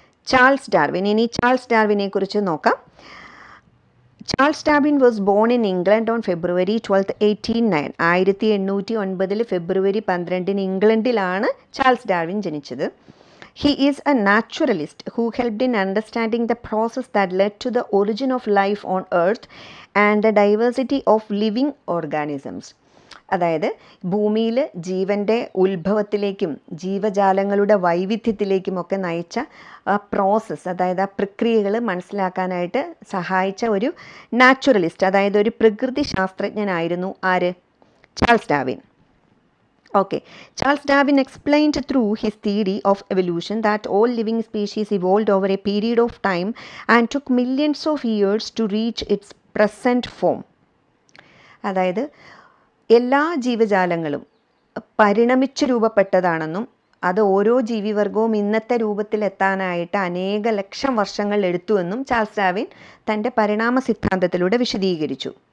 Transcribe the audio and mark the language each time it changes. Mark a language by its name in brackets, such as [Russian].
[English] Charles Darwin. [Malayalam] ഇനി Charles ഡാർവിനെ കുറിച്ച് നോക്കാം. [English] Charles Darwin was born in England on February 12, 1809. [Malayalam] 1809 February 12 ഇംഗ്ലണ്ടിലാണ് Charles Darwin ജനിച്ചത്. [English] He is a naturalist who helped in understanding the process that led to the origin of life on earth and the diversity of living organisms. [Malayalam] അതായത് ഭൂമിയിൽ ജീവൻ്റെ ഉത്ഭവത്തിലേക്കും ജീവജാലങ്ങളുടെ വൈവിധ്യത്തിലേക്കുമൊക്കെ നയിച്ച ആ process, അതായത് ആ പ്രക്രിയകൾ മനസ്സിലാക്കാനായിട്ട് സഹായിച്ച ഒരു നാച്ചുറലിസ്റ്റ്, അതായത് ഒരു പ്രകൃതി ശാസ്ത്രജ്ഞനായിരുന്നു ആര്? Charles Darwin. [English] Okay, Charles Darwin explained through his theory of evolution that all living species evolved over a period of time and took millions of years to reach its present form. [Malayalam] അതായത് എല്ലാ ജീവജാലങ്ങളും പരിണമിച്ച് രൂപപ്പെട്ടതാണെന്നും അത് ഓരോ ജീവിവർഗവും ഇന്നത്തെ രൂപത്തിലെത്താനായിട്ട് അനേക ലക്ഷം വർഷങ്ങൾ എടുത്തുവെന്നും Charles Darwin തൻ്റെ പരിണാമ സിദ്ധാന്തത്തിലൂടെ വിശദീകരിച്ചു.